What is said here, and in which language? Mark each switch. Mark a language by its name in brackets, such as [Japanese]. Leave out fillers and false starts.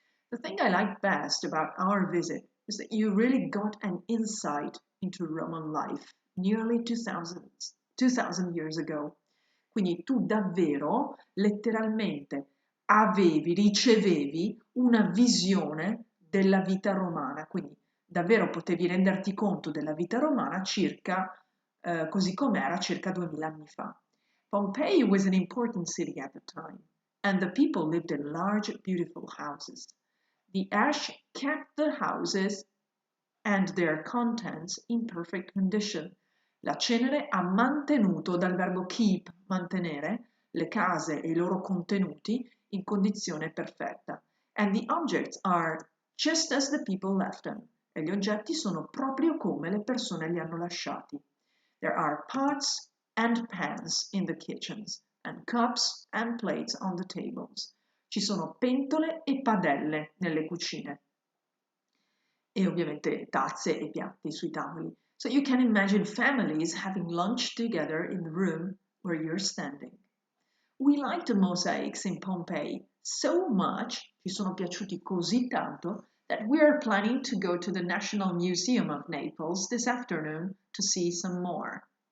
[English] The thing I liked best about our visit was that you really got an insight into Roman life nearly 2000 years ago. [Italian] Quindi tu davvero, letteralmente, ricevevi una visione della vita romana, quindi davvero potevi renderti conto della vita romana così com'era circa 2000 anni fa. [English] Pompeii was an important city at the time, and the people lived in large, beautiful houses. The ash kept the houses and their contents in perfect condition. [Italian] La cenere ha mantenuto, dal verbo keep, mantenere, le case e i loro contenuti in condizione perfetta. [English] And the objects are just as the people left them. [Italian] E gli oggetti sono proprio come le persone li hanno lasciati. [English] There are pots and pans in the kitchens, and cups and plates on the tables. [Italian] Ci sono pentole e padelle nelle cucine. E ovviamente tazze e piatti sui tavoli. [English] So you can imagine families having lunch together in the room where you're standing. We liked the mosaics in Pompeii so much, [Italian] ci sono piaciuti così tanto, [English] that we are planning to go to the National Museum of Naples this afternoon to see some more.